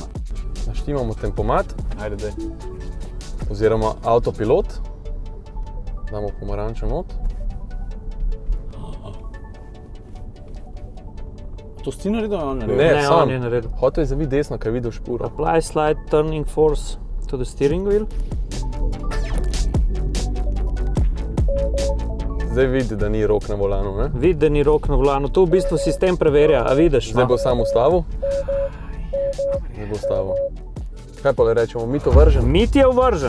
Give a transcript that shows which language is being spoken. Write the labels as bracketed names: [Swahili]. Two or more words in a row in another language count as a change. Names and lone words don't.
[Slovenian] Naštimamo tempomat, Ajde, daj. oziroma avtopilot. Damo pomarančo not. To si ti naredil, ali on naredil? Ne, sam. on je naredil. Hotel je zaviti desno, ker je videl špuro. [English] Apply slide turning force to the steering wheel. [Slovenian] Zdaj vidi, da ni rok na volanu, ne? Vidi, da ni rok na volanu. To v bistvu sistem preverja, a vidiš? Zdaj bo sam ustavil. Zdaj bo ustavil. Kaj pa le rečemo, mit ovržen? Mit je ovržen